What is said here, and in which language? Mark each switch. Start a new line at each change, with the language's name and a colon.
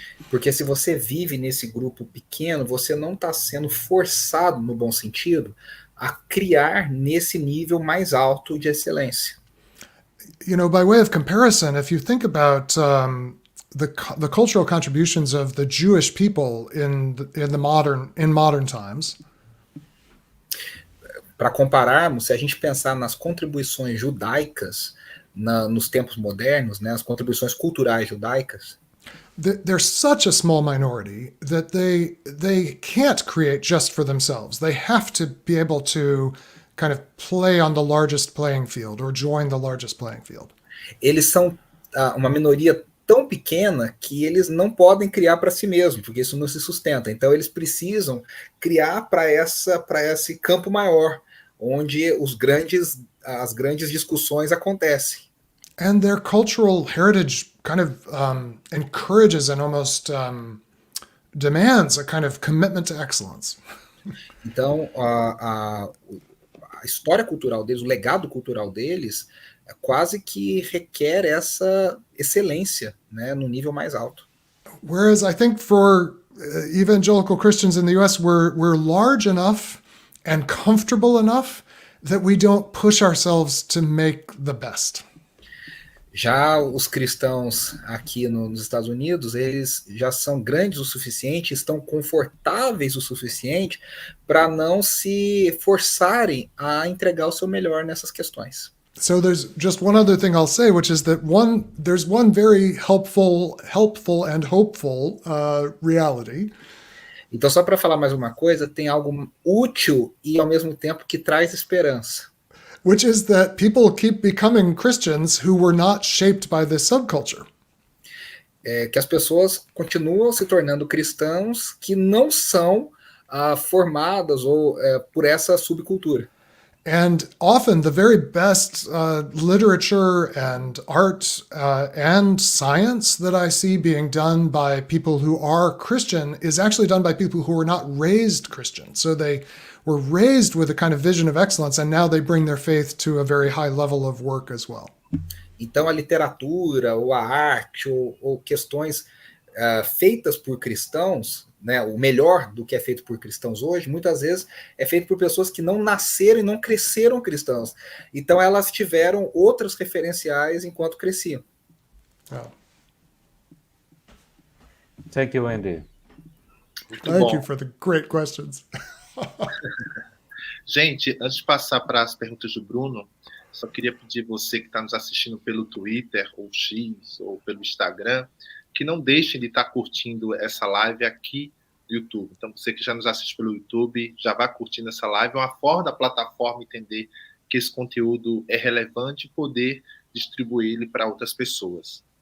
Portuguese: Porque se você vive nesse grupo pequeno, você não está sendo forçado, no bom sentido, a criar nesse nível mais alto de excelência.
English: You know, by way of comparison, if you think about the cultural contributions of the Jewish people in modern times.
Portuguese: Para compararmos, se a gente pensar nas contribuições judaicas nos tempos modernos, né, as contribuições culturais judaicas,
English: they're such a small minority that they can't create just for themselves. They have to be able to kind of play on the largest playing field or join the largest playing field.
Portuguese: Eles são uma minoria tão pequena que eles não podem criar para si mesmos, porque isso não se sustenta. Então eles precisam criar para esse campo maior, onde as grandes discussões acontecem.
English: And their cultural heritage kind of encourages and almost demands a kind of commitment to excellence.
Portuguese: Então, a história cultural deles, o legado cultural deles, quase que requer essa excelência, né, no nível mais alto.
English: Whereas I think for evangelical Christians in the U.S., we're large enough and comfortable enough that we don't push ourselves to make the best.
Portuguese: Já os cristãos aqui nos Estados Unidos, eles já são grandes o suficiente, estão confortáveis o suficiente para não se forçarem a entregar o seu melhor nessas questões.
English: So there's just one other thing I'll say, which is that there's one very helpful and hopeful reality.
Portuguese: Então, só para falar mais uma coisa, tem algo útil e ao mesmo tempo que traz esperança.
English: Which is that people keep becoming Christians who were not shaped by this subculture.
Portuguese: Que as pessoas continuam se tornando cristãos que não são formadas por essa subcultura.
English: And often the very best literature and art and science that I see being done by people who are Christian is actually done by people who were not raised Christian. So they were raised with a kind of vision of excellence, and now they bring their faith to a very high level of work as well.
Portuguese: Então a literatura, ou a arte, ou questões feitas por cristãos, né, o melhor do que é feito por cristãos hoje, muitas vezes é feito por pessoas que não nasceram e não cresceram cristãos. Então elas tiveram outros referenciais enquanto cresciam. Oh.
English: Thank you, Andy. Thank you for the great questions.
Portuguese: Gente, antes de passar para as perguntas do Bruno, só queria pedir você que está nos assistindo pelo Twitter, ou X, ou pelo Instagram, que não deixem de estar curtindo essa live aqui no YouTube. Então, você que já nos assiste pelo YouTube, já vá curtindo essa live. É uma forma da plataforma entender que esse conteúdo é relevante e poder distribuir ele para outras pessoas.